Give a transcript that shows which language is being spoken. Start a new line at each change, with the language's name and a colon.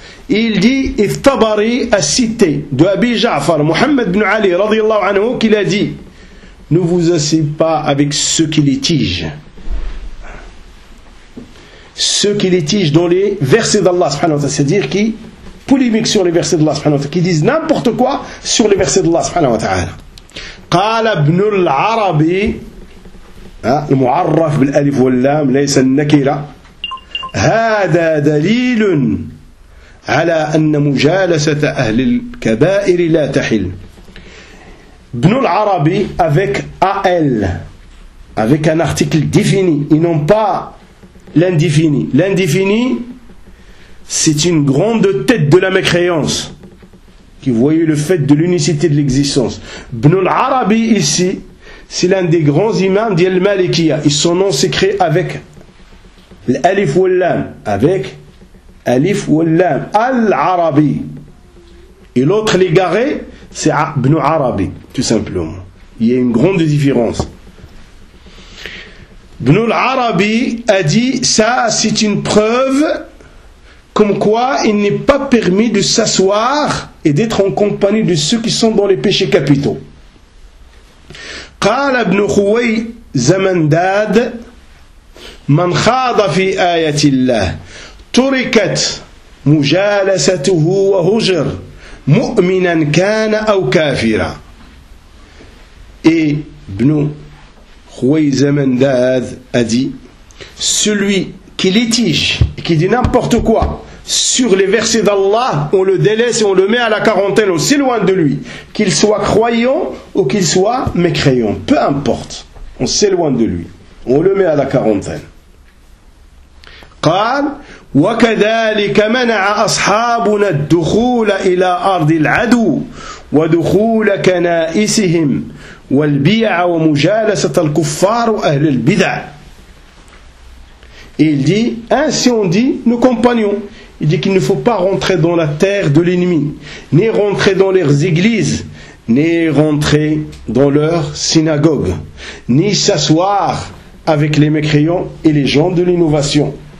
French: Il dit, et Tabari a cité de Abi Ja'far, Muhammad ibn Ali,
Arabic: radiallahu anhu,
French: qu'il a dit, ne vous asseyez pas avec ceux qui litigent. Ceux qui litigent dans les versets d'Allah,
Arabic: subhanahu wa ta'ala,
French: c'est-à-dire qui polémique sur les versets d'Allah subhanahu wa ta'ala, qui disent n'importe quoi sur les versets d'Allah subhanahu wa ta'ala.
Arabic: قال ابن العربي المعرف بالالف واللام ليس النكرة هذا دليل على ان مجالسة اهل الكبائر لا تحل.
French: ابن العربي avec al avec un article défini et non pas l'indéfini. L'indéfini c'est une grande tête de la mécréance qui voyait le fait de l'unicité de l'existence. Ibn al-Arabi ici, c'est l'un des grands imams d'Al-Malikiya. Et son nom s'écrit avec l'alif ou l'lam. Avec alif ou l'lam. Al-Arabi. Et l'autre l'égaré, c'est Ibn al-Arabi, tout simplement. Il y a une grande différence. Ibn al-Arabi a dit, ça c'est une preuve comme quoi il n'est pas permis de s'asseoir et d'être en compagnie de ceux qui sont dans les péchés capitaux.
Arabic: قال ابن خوي زمنداد من خاض في آية الله تركت مجالسته وهجر مؤمنا كان أو كافرا.
French: Et ابن خوي زمنداد a dit celui qui litige et qui dit n'importe quoi sur les versets d'Allah, on le délaisse et on le met à la quarantaine, aussi loin de lui. Qu'il soit croyant ou qu'il soit mécréant, peu importe, on s'éloigne de lui, on le met à la quarantaine.
Arabic: قال وكذلك منع أصحابنا الدخول إلى أرض العدو ودخول كنائسهم والبيع ومجالسة الكفار وأهل البدع.
French: Il dit, ainsi on dit, nos compagnons, il dit qu'il ne faut pas rentrer dans la terre de l'ennemi, ni rentrer dans leurs églises, ni rentrer dans leurs synagogues, ni s'asseoir avec les mécréants et les gens de l'innovation.